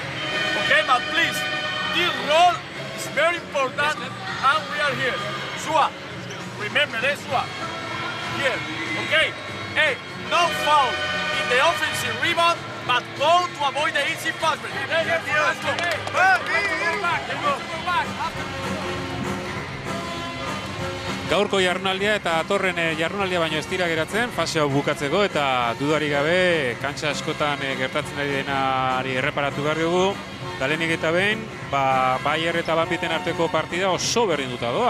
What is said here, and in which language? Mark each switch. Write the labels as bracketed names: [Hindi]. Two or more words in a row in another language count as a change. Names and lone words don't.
[English] Okay, but please, this role is very important and we are here. Sua, remember this, Sua. Here, okay? Hey, no foul in the offensive rebound, but go to avoid the easy pass. Let's go. [Basque] Gaurko jardunaldia eta atorren jardunaldia baino ez dira geratzen, fase hau bukatzeko eta dudari gabe kantxa askotan gertatzen ari denari erreparatu behar dugu. Lehenik eta behin, Bayer eta Banbiten arteko partida oso berdinduta doa.